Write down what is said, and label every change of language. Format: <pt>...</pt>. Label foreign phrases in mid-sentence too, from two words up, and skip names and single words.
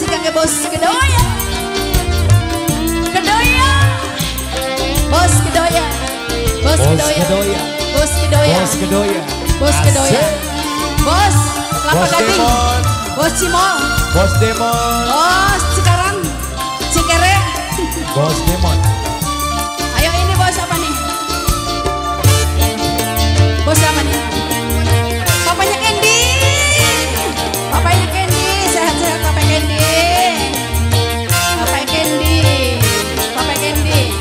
<id>bos kedoya. Kedoya. Bos kedoya. Bos kedoya. Bos kedoya. Bos kedoya. Bos kedoya. Bos Kelapa Bos Gading. Demon. Bos Cimol. Bos Demon. Bos Cikarang. Cikere. Bos Demon. Ayo ini bos apa nih? Bos apa nih? Papanya Candy. Papanya Candy. Sehat-sehat Papa Candy. Papa Candy. Papa Candy.</id>